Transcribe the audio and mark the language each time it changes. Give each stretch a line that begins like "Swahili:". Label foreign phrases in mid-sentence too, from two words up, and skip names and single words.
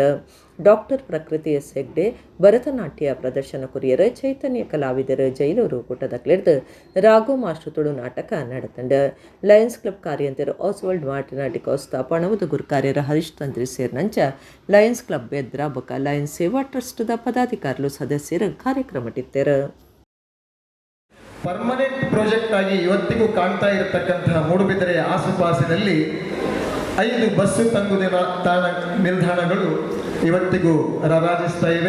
Tulu: ಡಾಕ್ಟರ್ ಪ್ರಕೃತಿ S ಹೆಗ್ಡೆ ಭರತನಾಟ್ಯ ಪ್ರದರ್ಶನ ಕುರಿಯರ. ಚೈತನ್ಯ ಕಲಾವಿದರು ಜೈಲೂರು ಕೂಟದಕ್ಲೆಡ್ದು ರಾಘು ಮಾಸ್ಟರ್ ತುಳು ನಾಟಕ ನಡೆತಂಡ. ಲಯನ್ಸ್ ಕ್ಲಬ್ ಕಾರ್ಯಂತರ ಆಸ್ವಾಲ್ಡ್ ಮಾರ್ಟಿನಾ ಡಿಕೋಸ್ತಾ ಪಣವದ ಗುರುಕಾರ್ಯರ ಹರೀಶ್ ತಂತ್ರಿ ಸೇರ್ನಂಚ ಲಯನ್ಸ್ ಕ್ಲಬ್ ಬೆದ್ರಾ ಬೊಕ್ಕ ಲಯನ್ಸ್ ಸೇವಾ ಟ್ರಸ್ಟ್ದ ಪದಾಧಿಕಾರುಲು ಸದಸ್ಯರು ಕಾರ್ಯಕ್ರಮ ಇಟ್ಟರು.
English: permanent project
Kannada: ಆಗಿ ಇವತ್ತಿಗೂ ಕಾಣ್ತಾ ಇರತಕ್ಕಂತಹ ಮೂಡುಬಿದಿರೆಯ ಆಸುಪಾಸಿನಲ್ಲಿ 5 ಬಸ್ಸು ನಿಲ್ದಾಣಗಳು ಇವತ್ತಿಗೂ ರಾರಾಜಿಸ್ತಾ ಇವೆ.